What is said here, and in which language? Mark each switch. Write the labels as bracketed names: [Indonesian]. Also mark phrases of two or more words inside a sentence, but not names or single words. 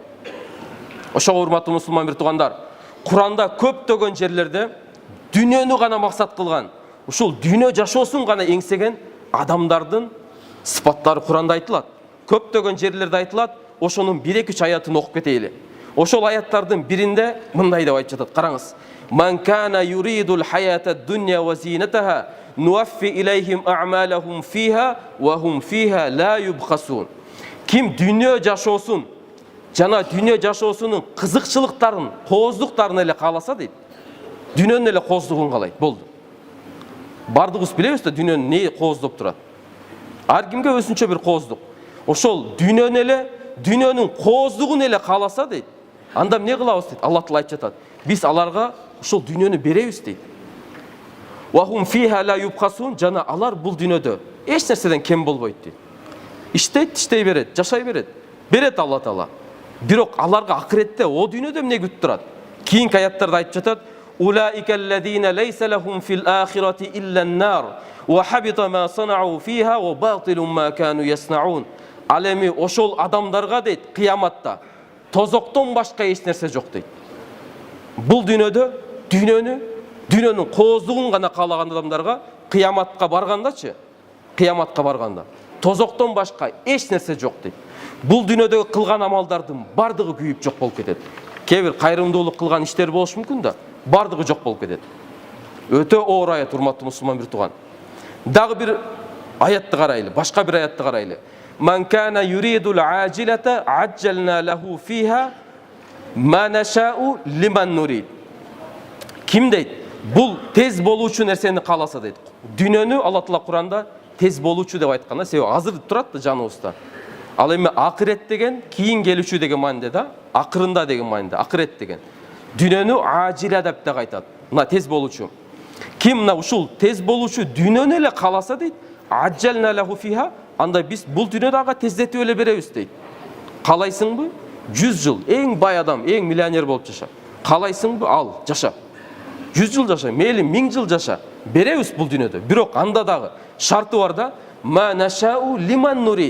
[Kyrgyz] Ошого урматтуу мусулман бир туугандар, Куранда көптөгөн жерлерде дүйнөнү гана максат кылган, ушул дүйнө жашоосун гана эңсеген адамдардын сыпаттары Куранда айтылат. Көптөгөн жерлерде айтылат. Ошонун 1-2 аятын окуп кетейли. Ошол аяттардын биринде мындай деп айтып жатат. Караңыз. [Arabic] من كان يريد الحياة الدنيا و زينتها نوف إليهم أعمالهم فيها و هم فيها لا يبخسون. [Kyrgyz] Ким дүйнө жашоосун жана дүйнө жашоосунун кызыкчылыктарын, кооздуктарын эле кааласа дейт. Дүйнөнүн эле кооздугун каалайт. Болду. Бардыгыбыз билебиз да дүйнөнүн эмне кооздоп турат. Ар кимге өзүнчө бир кооздук. Ошол дүйнөнүн кооздугун эле кааласа дейт. Анда эмне кылабыз дейт? Аллах Таала айтып жатат. Биз аларга ошол дүйнөнү беребиз дейт. [Arabic] و هم فيها لا يبخسون, [Kyrgyz] жана алар бул дүйнөдө эч нерседен кем болбойт дейт. Иштейт, иштей берет, жашай берет. Берет Аллах Таала. Бирок аларга акыретте о дүйнөдө эмне күтүп турат? Кийинки аяттарда айтып жатат. [Arabic] أولئك الذين ليس لهم في الآخرة إلا النار وحبط ما صنعوا فيها وباطل ما كانوا يصنعون. [Kyrgyz] Ал эми ошол адамдарга дейт, кыяматта тозоктон башка эч нерсе жок дейт. Бул дүйнөдө дүйнөнүн кооздугун гана каалаган адамдарга кыяматка баргандачы, кыяматка барганда тозоктон башка эч нерсе жок дейт. Бул дүйнөдөгү кылган амалдардын бардыгы күйүп жок болуп кетет. Кээ бир кайрымдуулук кылган иштер болуш мүмкүн да, бардыгы жок болуп кетет. Өтө оор аят, урматтуу мусулман бир тууган. Дагы бир аятты карайлы, башка бир аятты карайлы. [Arabic] من كان يريد العاجلة عجلنا له فيها ما نشاء لمن نريد. [Kyrgyz] Ким дейт? Бул тез болуучу нерсени кааласа дейт. Дүйнөнү Алла Таала Куранда тез болуучу деп айткан да, себеби азыр турат да жаныбызда. Ал эми акырет деген кийин келүүчү деген мааниде да, акырында деген мааниде, акырет деген. Дүйнөнү ажила деп да айтат. Мына тез болуучу. Ким мына ушул тез болуучу дүйнөнү эле кааласа дейт, [Arabic] عجلنا له فيها, [Kyrgyz] анда биз бул дүйнөдө ага тездетип эле беребиз дейт. Каалайсыңбы? 100 жыл эң бай адам, эң миллионер болуп жаша. Каалайсыңбы? Ал, жаша. 100 жыл жаша, мейли 1000 жыл жаша. Беребиз бул дүйнөдө. Бирок анда дагы шарты бар да, [Arabic] ما نشاء لمن نريد.